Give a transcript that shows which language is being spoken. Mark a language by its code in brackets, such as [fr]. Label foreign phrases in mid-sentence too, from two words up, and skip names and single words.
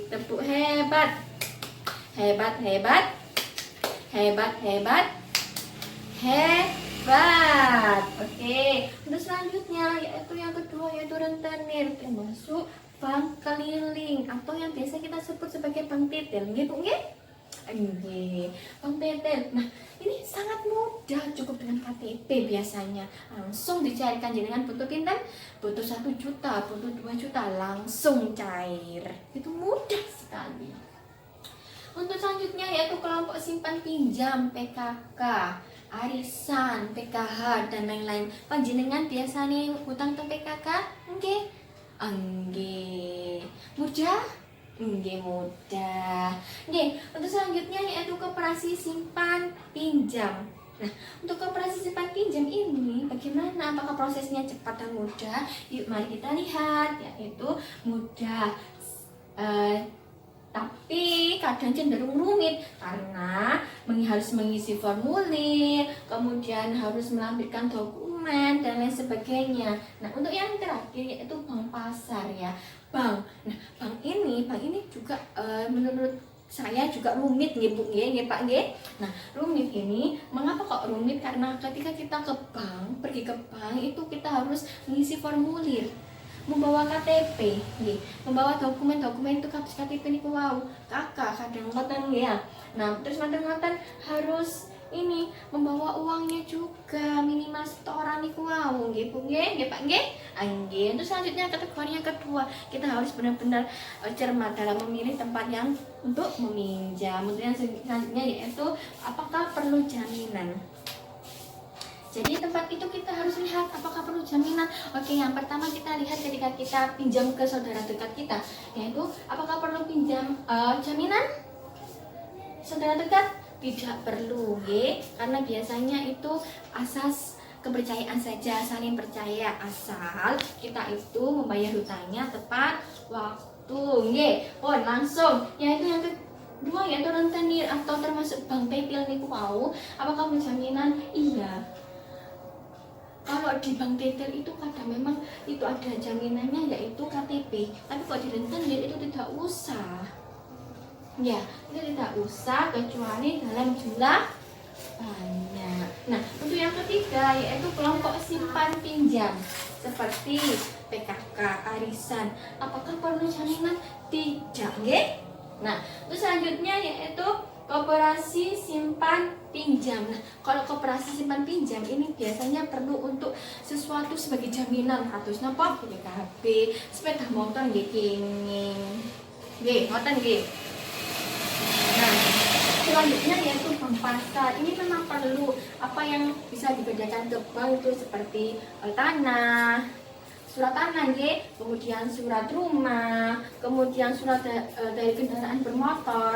[id] Tepuk hebat. Hebat, hebat. Hebat, hebat. Hebat. Oke. Untuk selanjutnya yaitu yang kedua, yaitu rentenir, termasuk bank keliling atau yang biasa kita sebut sebagai bank tetel. [jv] Nggih, Bu, nggih? Nggih, [id] bank tetel. Nah, ini sangat mudah, cukup dengan KTP biasanya. Langsung dicarikan, [jv] jenengan butuh pinten? [id] Butuh 1 juta, butuh 2 juta, langsung cair. Itu mudah sekali. Untuk selanjutnya yaitu kelompok simpan pinjam, PKK, arisan, PKH, dan lain-lain. Panjenengan biasanya hutang ke PKK? [jv] Nggih. Nggih. Mudah? Nggih, mudah. Nggih, [id] untuk selanjutnya yaitu koperasi simpan pinjam. Nah, untuk koperasi simpan pinjam ini bagaimana? Apakah prosesnya cepat dan mudah? Yuk, mari kita lihat. Yaitu mudah, tapi kadang cenderung rumit karena harus mengisi formulir, kemudian harus melampirkan dokumen dan lain sebagainya. Nah, untuk yang terakhir yaitu bank pasar ya. Bank. Nah, bank ini juga menurut saya juga rumit [jv] nggih Bu nggih Pak nggih. [id] Nah, rumit ini mengapa kok rumit? Karena ketika kita ke bank, pergi ke bank itu kita harus mengisi formulir, membawa KTP nggih, membawa dokumen-dokumen itu KTP [jv] niku wau. Kakak kadang ngoten nggih ya. [id] Nah, terus manten-manten harus ini membawa uangnya juga minimal setoran [jv] niku wau nggih Bu nggih Pak nggih. [id] Nggih. Terus selanjutnya kategori yang kedua, kita harus benar-benar cermat dalam memilih tempat yang untuk meminjam. Kemudian selanjutnya yaitu apakah perlu jaminan. Jadi tempat itu kita harus lihat apakah perlu jaminan. Oke, yang pertama kita lihat ketika kita pinjam ke saudara dekat kita, yaitu apakah perlu pinjam jaminan saudara dekat? Tidak perlu, karena biasanya itu asas kepercayaan saja, saling percaya, asal kita itu membayar hutangnya tepat waktu, pun langsung. Yaitu yang kedua yaitu rentenir atau termasuk bank tetel [jv] niku wau. [id] Apakah menjaminan? Iya. Kalau di bank tetel itu kadang memang itu ada jaminannya yaitu KTP, tapi kalau di rentenir itu tidak usah. Ya, itu tidak usah kecuali dalam jumlah banyak. Nah, untuk yang ketiga yaitu kelompok simpan pinjam seperti PKK, arisan. Apakah perlu jaminan? Tidak, nggih. Nah, terus selanjutnya yaitu koperasi simpan pinjam. Nah, kalau koperasi simpan pinjam ini biasanya perlu untuk sesuatu sebagai jaminan, [jv] kados napa? [id] BKB, sepeda motor [jv] nggih kenging. Nggih, ngoten nggih. [id] Nah, selanjutnya yaitu bank pasar. Ini memang perlu apa yang bisa dibedakan ke bank itu seperti tanah, surat tanah, kemudian surat rumah, kemudian surat dari kendaraan bermotor.